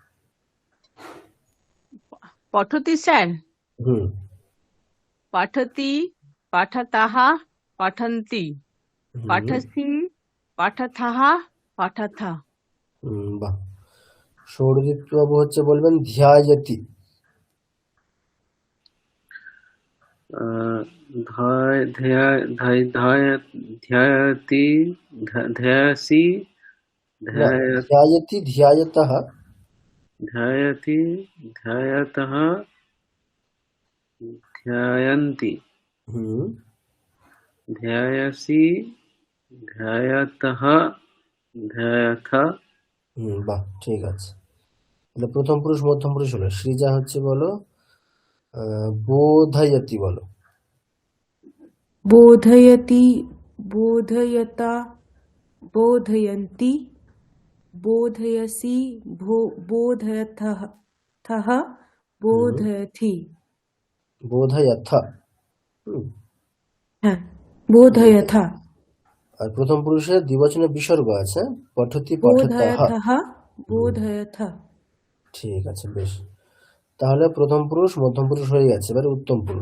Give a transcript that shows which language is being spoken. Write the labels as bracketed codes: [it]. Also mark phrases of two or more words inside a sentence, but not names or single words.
[sa] পঠতি স্যার, হুম, পঠতি, পঠতः, পঠন্তি, হুম, পঠসি, পঠথः, পঠথা। [bn] বাহ। সৌরদীপ্ত বাবু হচ্ছে বলবেন ধ্যায়তি। [sa] ध्यायति ध्यायसि না ধ্যায়তি ধ্যায়তঃ। ध्यायति ध्यायतः ध्यायन्ति হুম, ध्यायसि ध्यायतः ध्यायथ [bn] বাহ ঠিক আছে। তাহলে প্রথম পুরুষ মধ্যম পুরুষ হলো। সৃজা হচ্ছে বলো বোধয়তি বলো। [sa] बोधयति बोधयता बोधयन्ति बोधयसि बोधयथः थः बोधयथि বোধয়থা। হুম, হ্যাঁ बोधयथा [bn] আর প্রথম পুরুষের দ্বিবচনে বিসর্গ আছে, [sa] পঠতি পঠতঃ। बोधयथः बोधयथा [bn] ঠিক আছে বেশ। তাহলে প্রথম পুরুষ মধ্যম পুরুষ হয়ে গেছে, এবারে উত্তম পুরুষ।